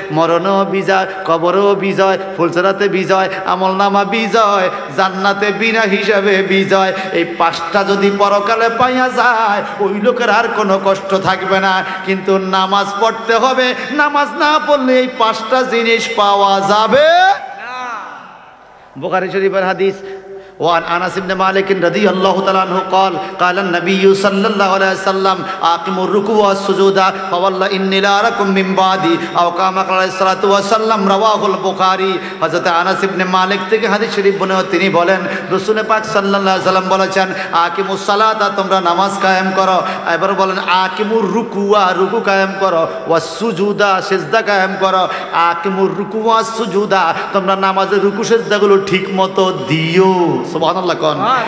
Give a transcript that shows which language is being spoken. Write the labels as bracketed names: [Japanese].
[Bangla] মরণও বিজয়, কবরও বিজয়, ফুলসরাতে বিজয়, আমলনামা বিজয়, জান্নাতে বিনা হিসাবে বিজয়। এই পাঁচটা যদি পরকালে পাইয়া যায়, ওই লোকের আর কোনো কষ্ট থাকবে না। কিন্তু নামাজ পড়তে হবে, নামাজ না পড়লে এই পাঁচটা জিনিস পাওয়া যাবে না। বুখারী শরীফের হাদিস, [Arabic] وعن أنس بن مالك رضي الله تعالى عنه قال قال النبي صلى الله عليه وسلم أقيموا الركوع والسجود فوالله إني لا أراكم من بعدي أو كما قال عليه الصلاة والسلام رواه البخاري। [Bangla] হযরত আনাস ইবনে মালিক থেকে হাদিস শরীফ বর্ণনা, তিনি বলেন রাসূল পাক সাল্লাল্লাহু আলাইহি সাল্লাম বলেছেন, আকিমুস সালাতা, তোমরা নামাজ কায়েম করো। এবার বলেন আকিমুর রুকুয়া, রুকু কায়েম করো, ওয়াস সুজুদা, সিজদা কায়েম করো। [Arabic] আকিমুর রুকু ওয়াস সুজুদা, [Bangla] তোমরা নামাজের রুকু সিজদাগুলো ঠিকমতো দিও। সুবহানাল্লাহ কোন।